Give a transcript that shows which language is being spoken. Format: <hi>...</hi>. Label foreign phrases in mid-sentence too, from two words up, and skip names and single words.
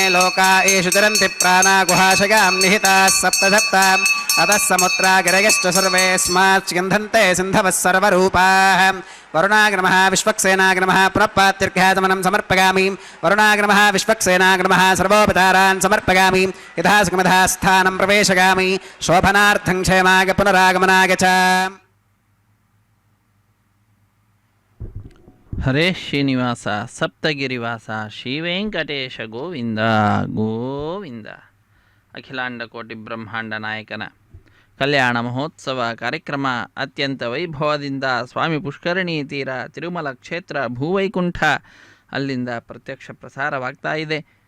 <sa>लोका एषु चरन्ति प्राणा गुहाशयां निहिताः सप्त सप्त अतः समुद्रा गिरयश्च सर्वेऽस्मात् स्यन्धन्ते सिन्धवः सर्वरूपाः वरुणाय नमः विश्वक्सेनाय नमः पुनःपात्यर्घ्याचमनं समर्पयामि वरुणाय नमः विश्वक्सेनाय नमः सर्वोपचारान् समर्पयामि यथासकमधा स्थानं प्रवेशयामि शोभनार्थं क्षेमाय पुनरागमनाय च</sa> <kn>ಹರೇ ಶ್ರೀನಿವಾಸ ಸಪ್ತಗಿರಿವಾಸ ಶ್ರೀವೆಂಕಟೇಶ ಗೋವಿಂದ ಗೋವಿಂದ. ಅಖಿಲಾಂಡ ಕೋಟಿ ಬ್ರಹ್ಮಾಂಡ ನಾಯಕನ ಕಲ್ಯಾಣ ಮಹೋತ್ಸವ ಕಾರ್ಯಕ್ರಮ ಅತ್ಯಂತ ವೈಭವದಿಂದ ಸ್ವಾಮಿ ಪುಷ್ಕರಣಿ ತೀರ ತಿರುಮಲ ಕ್ಷೇತ್ರ ಭೂವೈಕುಂಠ ಅಲ್ಲಿಂದ ಪ್ರತ್ಯಕ್ಷ ಪ್ರಸಾರವಾಗ್ತಾ ಇದೆ.</kn>